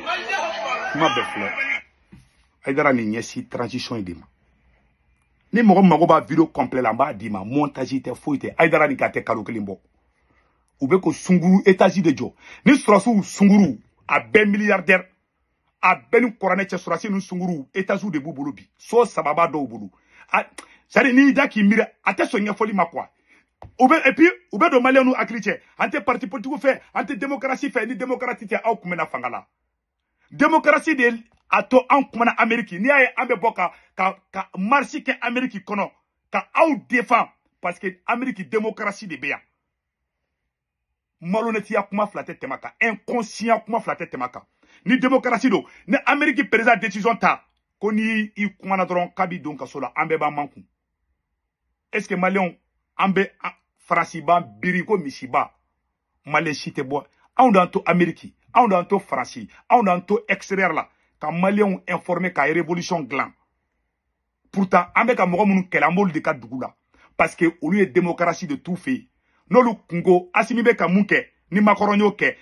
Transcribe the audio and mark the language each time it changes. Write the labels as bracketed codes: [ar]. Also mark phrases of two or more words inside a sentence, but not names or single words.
[bm] kuma bɛɛ filɛ Haidara ni ɲɛsi transition in de ma ni mɔgɔ mago b'a [fr] video complet [bm] la n b'a d'i ma montage tɛ foyi tɛ Haidara ni ka tɛ kalo kelen bɔ u bɛ ko sunguru étage de jɔ ni sɔrɔsiw sunguru a bɛɛ milliardaire a bɛɛ ni kuranɛ cɛ sɔrɔsi ni sunguru étage de b'u bolo bi so sababa dɔw bolo c'est-à-dire n'i da k'i miiri a tɛ sɔn ɲɛfɔli ma [fr] quoi et puis [bm] u bɛ don maliyɛnw n'u hakili cɛ an tɛ [fr] parti politique [bm] fɛ an tɛ démocratie fɛ ni démocratie tɛ aw kun bɛ na fanga la démocratie de a to an kumana Amérique n'i y'a ye an bɛ bɔ ka marche kɛ Amérique kɔnɔ ka aw défend [fr] parce que [bm] Amérique démocratie de bɛ yan malhonnêteya kuma fila tɛ tɛmɛ kan inconscient kuma fila tɛ tɛmɛ kan ni démocratie don ni Amérique président décision ta ko ni i kumana dɔrɔn k'a b'i don kaso la an bɛɛ b'an man kun [fr] est ce que [bm] maliyɛnw an bɛ Faransi b'an biri ko misiba maliyɛn si tɛ bɔ anw d'an to Amérique anw d'an to Faransi anw d'an to extérieur la ka maliyɛnw informer ka révolution dilan pourtant an bɛ ka mɔgɔ minnu kɛlɛ an b'olu de ka dugu la [fr] parce que [bm] olu ye démocratie de t'u fɛ yen n'olu kunko Asimi bɛ ka mun kɛ ni Macron y'o kɛ